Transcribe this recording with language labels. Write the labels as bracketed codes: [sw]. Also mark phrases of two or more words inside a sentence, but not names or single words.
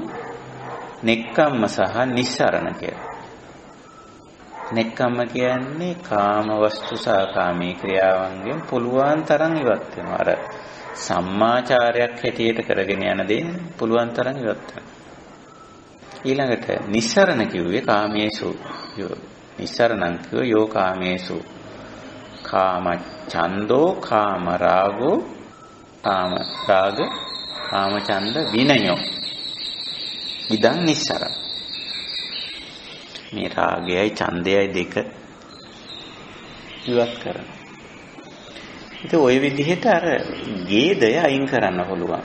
[si] නෙක්ඛම්ම සහ නිස්සරණ කියලා. නෙක්ඛම්ම කියන්නේ කාම වස්තු සහ කාමී ක්‍රියාවන්ගෙන් පුළුවන් තරම් ඉවත් වෙනවා. අර සම්මාචාරයක් හැටියට කරගෙන යන දේ පුළුවන් තරම් ඉවත් වෙනවා. ඊළඟට නිස්සරණ කිව්වේ [pi] කාමේසු නිස්සරණං කිව්ව යෝ කාමේසු කාම ඡන්தோ කාම රාගෝ කාම රාග කාම ඡන්ද විනයෝ ඉදං නිස්සරණ. [si] මේ රාගයයි ඡන්දයයි දෙක ඉවත් කරනවා. ඉතින් ওই විදිහට අර ගේදය අයින් කරන්න පුළුවන්.